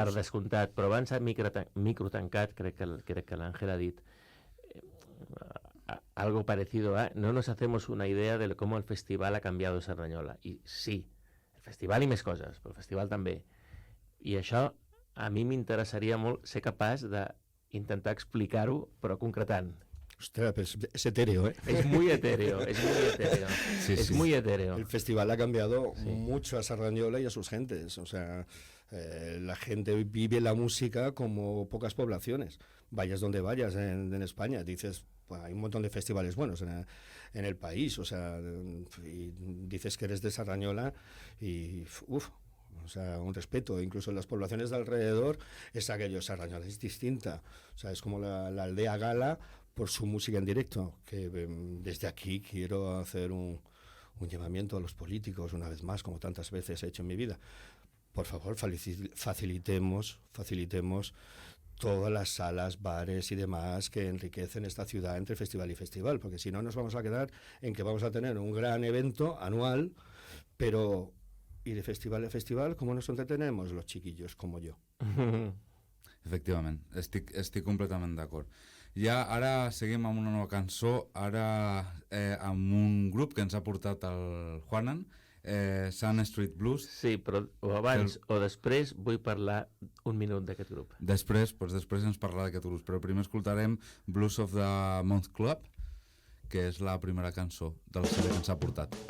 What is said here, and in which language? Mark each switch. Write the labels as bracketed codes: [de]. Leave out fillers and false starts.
[ca] Per descomptat, però abans de microtancat, crec que l'Àngel ha dit [es] algo parecido a no nos hacemos una idea de cómo el festival ha cambiado Cerdanyola. [ca] I sí, el festival i més coses, però el festival també. I això a mi m'interessaria molt ser capaç d'intentar explicar-ho, però concretant. [es] Ostras, pues es etéreo, ¿eh? Es muy etéreo. Sí, es sí. muy etéreo. El festival ha cambiado mucho a Cerdanyola y a sus gentes. O sea, la gente vive la música como pocas poblaciones. Vayas donde vayas en España, dices, pues, hay un montón de festivales buenos en el país. O sea, y dices que eres de Cerdanyola y o sea, un respeto. Incluso en las poblaciones de alrededor es aquello. Cerdanyola es distinta. O sea, es como la aldea gala por su música en directo, que desde aquí quiero hacer un llamamiento a los políticos, una vez más, como tantas veces he hecho en mi vida. Por favor, facilitemos todas las salas, bares y demás que enriquecen esta ciudad entre festival y festival, porque si no nos vamos a quedar en que vamos a tener un gran evento anual, pero ¿y de festival a festival cómo nos entretenemos los chiquillos como yo? [ca] Efectivament, estic completament d'acord. Ja ara seguim amb una nova cançó, ara amb un grup que ens ha portat el Juanan, Sun Street Blues. Sí, però o abans o després vull parlar un minut d'aquest grup. Després ens parlarà d'aquest grup, però primer escoltarem Blues of the Month Club, que és la primera cançó del CD que ens ha portat.